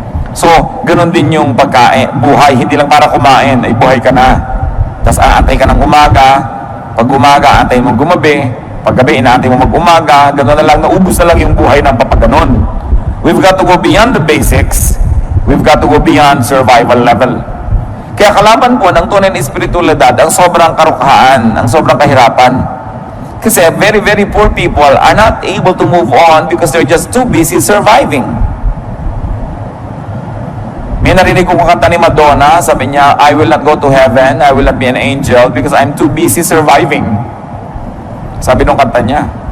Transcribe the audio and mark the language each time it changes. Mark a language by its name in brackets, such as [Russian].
[Filipino] So, ganun din yung pagkain, buhay, hindi lang para kumain, ay buhay ka na. Tapos aantay ka ng umaga, pag umaga, aantay mo gumabi, pag gabi, inaantay mo mag-umaga, ganun na lang, naubos na lang yung buhay ng papaganon. [English] We've got to go beyond the basics, we've got to go beyond survival level. [Filipino] Kaya kalaban po ng tunay na espiritualidad, ang sobrang karukhaan, ang sobrang kahirapan. [English] Kasi very, very poor people are not able to move on because they're just too busy surviving. [Filipino] May narinig ko kanta ni Madonna, sabi niya, [English] I will not go to heaven, I will not be an angel because I'm too busy surviving. [Filipino] Sabi nung kanta niya.